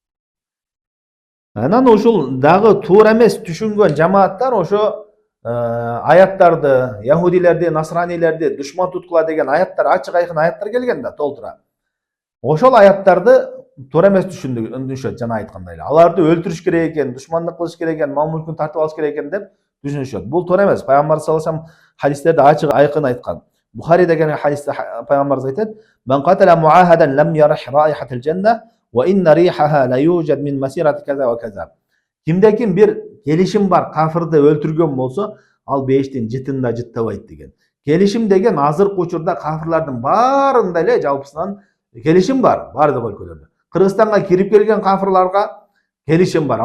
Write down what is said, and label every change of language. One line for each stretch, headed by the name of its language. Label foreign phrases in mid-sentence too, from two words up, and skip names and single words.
Kyrgyz: Анан ушул дагы туура эмес түшүнгөн жамааттар ошо аяттарды, яхудилерди, насранилерди душман туткула деген аяттар, ачык айкын аяттар келген да толтура. Ошол аяттарды туура эмес түшүнүшөт, жана айткандай эле. Аларды өлтүрүш керек экен, душмандык кылыш керек экен, мал мүлкүн тартып алыш керек экен деп түшүнүшөт. Бул туура эмес. Пайгамбар
Arabic: صلى الله عليه وسلم
Kyrgyz: хадистерде ачык айкын айткан. Бухари деген хадисте пайгамбарыбыз айтат:
Arabic: "من قتل معاهدا لم يرح رائحة الجنة وإن ريحها ليوجد من مسيرة كذا وكذا."
Kyrgyz: Кимде ким бир келишим бар кафырды өлтүргөн болсо, ал бейиштин жытында жыттабайт деген. Келишим деген азыркы учурда кафырлардын баарында эле жалпысынан келишим бар, бардык өлкөлөрдө. Кыргызстанга кирип келген кафырларга келишим бар.